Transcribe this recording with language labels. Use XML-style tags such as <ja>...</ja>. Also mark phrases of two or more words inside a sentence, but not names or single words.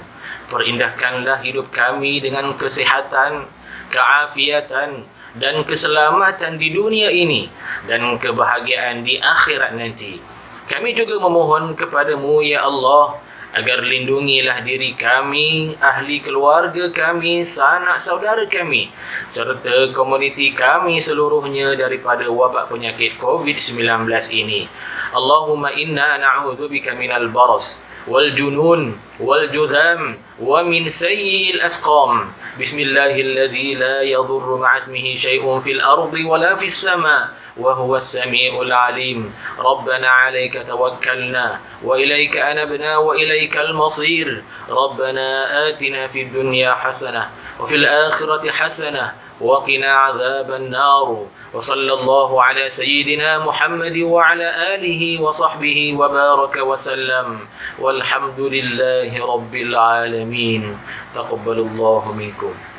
<ms>Perindahkanlah hidup kami dengan kesihatan, keafiatan dan keselamatan di dunia ini dan kebahagiaan di akhirat nanti. Kami juga memohon kepadamu ya Allah agar lindungilah diri kami, ahli keluarga kami, sanak saudara kami serta komuniti kami seluruhnya daripada wabak penyakit COVID-19 ini.</ms> <ar>اللهم إنا نعوذ بك من البرص والجنون والجذام ومن سيئ الأسقام. بسم الله الذي لا يضر مع اسمه شيء في الأرض ولا في السماء وهو السميع العليم. ربنا عليك توكلنا وإليك أنبنا وإليك المصير. ربنا آتنا في الدنيا حسنة وفي الآخرة حسنة وقنا عذاب النار. وصلى الله على سيدنا محمد وعلى آله وصحبه وبارك وسلم والحمد لله رب العالمين. تقبل الله منكم.</ar>